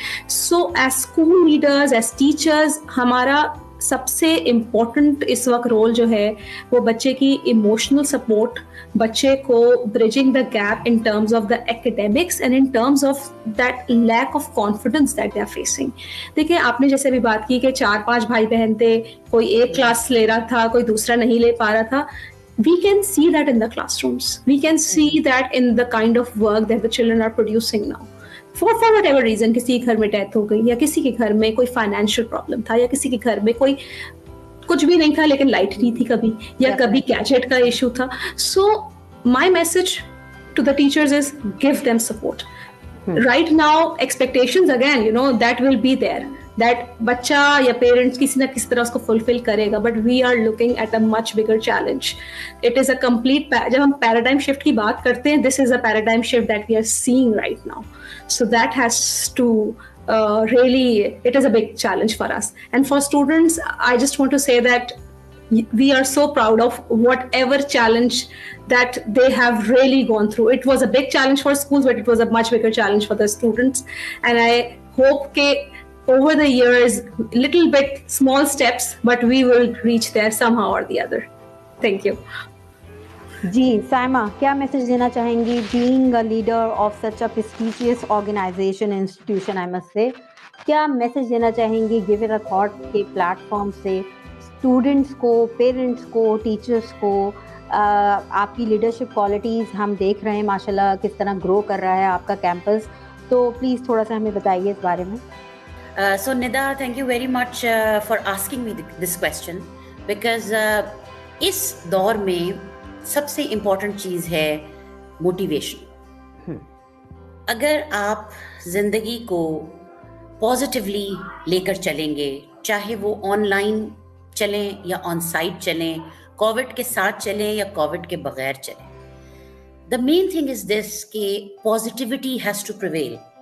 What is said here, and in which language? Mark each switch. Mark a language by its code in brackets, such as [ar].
[en] so as school leaders, as teachers, [ur] ہمارا سب سے important اس وقت رول جو ہے وہ بچے کی ایموشنل سپورٹ, بچے کو [en] bridging the gap in terms of the academics and in terms of that lack of confidence that they are facing. [ur] دیکھیں آپ نے جیسے بھی بات کی کہ 4-5 بھائی بہن تھے, کوئی ایک کلاس لے رہا تھا, کوئی دوسرا نہیں لے پا رہا تھا. [en] We can see that in the classrooms. We can see that in the kind of work that the children are producing now. For whatever reason, [ur] کسی کے گھر میں ڈیتھ ہو گئی, یا کسی کے گھر میں کوئی فائنینشیل پرابلم تھا, یا کسی کے گھر میں کوئی کچھ بھی نہیں تھا لیکن لائٹ نہیں تھی کبھی, یا کبھی گیجٹ کا ایشو تھا. [en] So my message to the teachers is give them support. Right now expectations again, you know, that will be there, that [ur] بچہ یا پیرنٹس کسی نہ کسی طرح اس کو فلفل کرے گا, [en] but we are looking at a much bigger challenge. It is a complete [ur] جب ہم پیراڈائم شفٹ کی بات کرتے ہیں, [en] this is a paradigm shift that we are seeing right now. So that has to really, it is a big challenge for us. And for students, I just want to say that we are so proud of whatever challenge that they have really gone through. It was a big challenge for schools, but it was a much bigger challenge for the students. And I hope that over the years, little bit small steps, but we will reach there somehow or the other. Thank you. [ur] جی سائمہ, کیا message دینا چاہیں گی [en] being a leader of such a prestigious organization, institution I must say, [ur] کیا message دینا چاہیں گی give it a thought کے plate form سے اسٹوڈنٹس کو, پیرنٹس کو, ٹیچرس کو؟ آپ کی لیڈرشپ کوالٹیز ہم دیکھ رہے ہیں ماشاء اللہ کس طرح گرو کر رہا ہے آپ کا کیمپس, تو پلیز تھوڑا سا ہمیں بتائیے اس بارے میں. [en] So Nida, thank you very much for asking me this question, because [ur] اس دور میں سب سے امپورٹنٹ چیز ہے موٹیویشن. اگر آپ زندگی کو پازیٹیولی لے کر چلیں گے, چاہے وہ آن لائن چلیں یا آن سائٹ چلیں, کووڈ کے ساتھ چلیں یا کووڈ کے بغیر چلیں, [en] the main thing is this [ur] کہ [en] Positivity has to prevail.